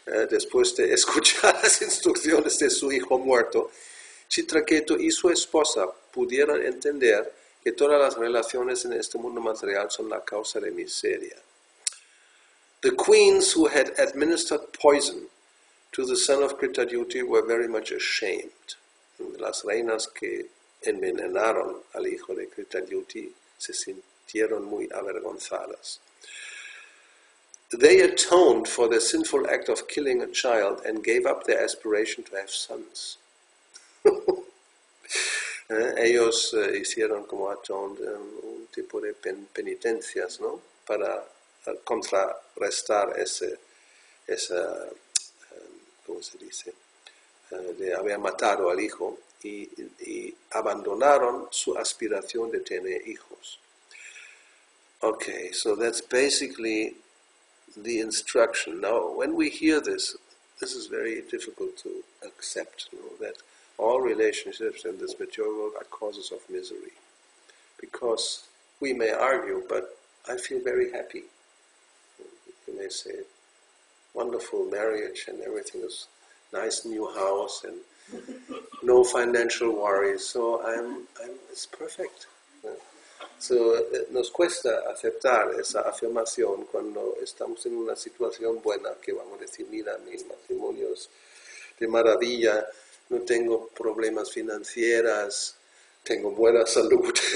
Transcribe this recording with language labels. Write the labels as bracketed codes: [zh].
[es] Después de escuchar las instrucciones de su hijo muerto, Chitraketu y su esposa pudieron entender que todas las relaciones en este mundo material son la causa de miseria. [en] The queens who had administered poison to the son of Kritadyuti were very much ashamed. [es] Las reinas que envenenaron al hijo de Kritadyuti se sintieron muy avergonzadas. [en] They atoned for their sinful act of killing a child and gave up their aspiration to have sons. [es] Ellos hicieron como un tipo de penitencias, ¿no? Para contrarrestar esa ¿cómo se dice? De haber matado al hijo y abandonaron su aspiración de tener hijos. [en] Okay, so that's basically the instruction. Now, when we hear this is very difficult to accept, that all relationships in this material world are causes of misery. Because we may argue, but I feel very happy. You may say, wonderful marriage and everything is nice new house and no financial worries, so it's perfect. [es] So, nos cuesta aceptar esa afirmación cuando estamos en una situación buena, que vamos a decir, mira, mi matrimonio es de maravilla, no tengo problemas financieros, tengo buena salud.